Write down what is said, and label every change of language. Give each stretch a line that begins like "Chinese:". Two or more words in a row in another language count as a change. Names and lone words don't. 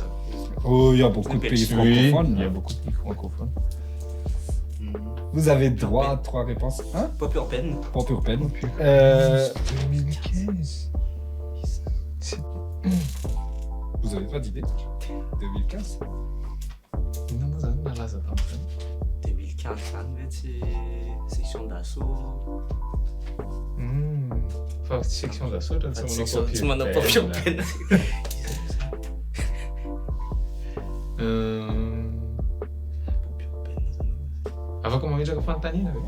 French: Oh, il y a beaucoup de pays francophones. Il y a beaucoup de pays francophones. Vous avez droit à 3 réponses. Pop urbaine. Pop urbaine. 2015. Vous avez pas d'idée 2015
Malagasy: Não nalaza taminy. 2015 zany mety section d'assaut. Fa section d'assaut raha Tsy manao
French: pop urbaine.
Malagasy: Afaka mametraka fanontaniana ve?